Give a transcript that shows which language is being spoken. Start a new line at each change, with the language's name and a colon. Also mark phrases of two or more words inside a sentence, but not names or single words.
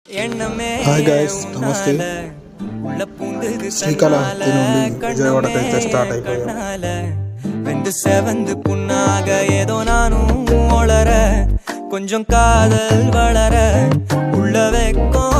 English: hi guys, నమస్తే.
Telugu: శ్రీకాళహస్తి నుండి విజయవాడకి అయితే స్టార్ట్ అయిపోయాం.
Tamil: வெந்து செவந்து புண்ணாக ஏதோ நானும் ஒளர கொஞ்சம் காதல் வளர உள்ள